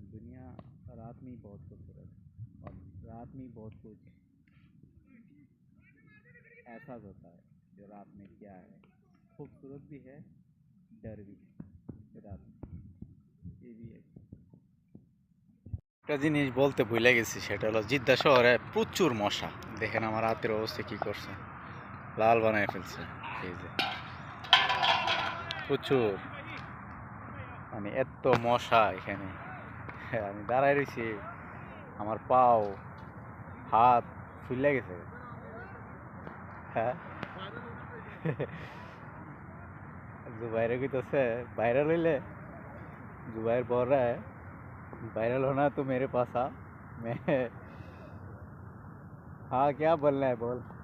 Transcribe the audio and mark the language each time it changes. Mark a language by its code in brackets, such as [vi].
[hi] दुनिया रात में ही बहुत खूबसूरत है, और रात में ही बहुत कुछ एहसास होता है, जो रात में क्या है, खूबसूरत भी है, डर भी है रात में, ये भी है। [bn] একটা জিনিস বলতে ভুলে গেছি, সেটা হলো জিদ্দা শহরে প্রচুর মশা। দেখেন আমার হাতের অবস্থা কি করছে, লাল বানায় ফেলছে। এই যে প্রচুর, মানে এত মশা এখানে, আমি দাঁড়ায় রয়েছি, আমার পাও হাত ফুলে গেছে। হ্যাঁ जुबैर कइतेছে वायरल হইলে, [hi] जुबैर बोल रहा है वायरल होना तो मेरे पास आ, मैं हाँ क्या बोलना है बोल।